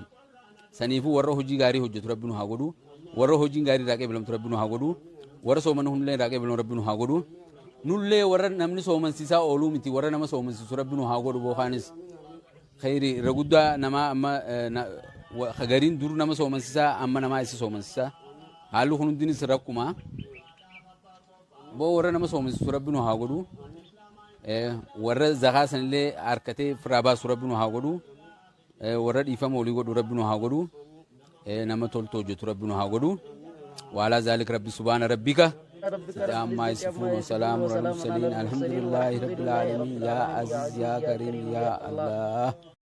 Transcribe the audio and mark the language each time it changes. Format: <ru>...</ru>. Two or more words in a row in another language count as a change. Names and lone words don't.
<om>Saniifuu warra hojii gaarii hojjetu rabbiin haa godhu warra hojiin gaarii irraa qeebalamtu rabbiin haa godhu warra soomana hundee irraa qeebalamu rabbiin haa godhu nullee warra namni soomansiisaa ooluu miti warra nama soomansiisu rabbiin haa godhu bookaanis khayri irra guddaa nama amma gariin dur nama soomansiisaa amma namaa isa soomansiisaa haalli kun hundinis rakkuma boo warra nama soomansiisu rabbiin haa godhu warra zakaa sanillee harkatee firaa baasu rabbiin haa godhu warra dhiifama olii godhu rabbiin haa godhu nama toltu hojjetu rabbiin haa godhu</om> <ar>وعلى ذلك ربي سبحان ربك عما يصفون وسلام على المرسلين الحمد لله رب العالمين يا عزيز يا كريم يا الله</ar>